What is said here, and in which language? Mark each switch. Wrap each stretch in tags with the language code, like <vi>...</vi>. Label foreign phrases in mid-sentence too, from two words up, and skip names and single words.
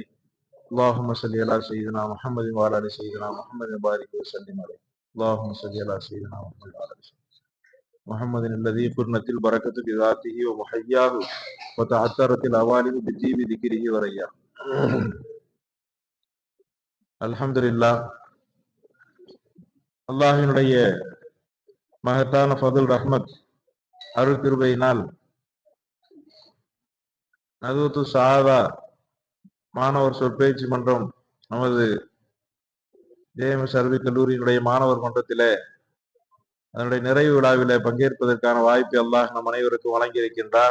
<ar>اللهم صل على سيدنا محمد وعلى آل سيدنا محمد وبارك وسلم عليه. اللهم صل على سيدنا محمد وعلى آل محمد الذي قرنت البركة بذاته ومحياه وتعثرت الأوالم بطيب ذكره ورياه. الحمد لله.</ar> <ta>அல்லாஹ்வினுடைய மகத்தான ஃபதுல் ரஹ்மத் அருள் கிருபையினால் நதுவத்து சாதா மாணவர் சொற்பேச்சு மன்றம் நமது ஜேஎம்எஸ் அரபி கல்லூரியினுடைய மாணவர் மன்றத்திலே அதனுடைய நிறைவு விழாவிலே பங்கேற்பதற்கான வாய்ப்பை அல்லாஹ் நம் அனைவருக்கும் வழங்கி இருக்கின்றார்.</ta>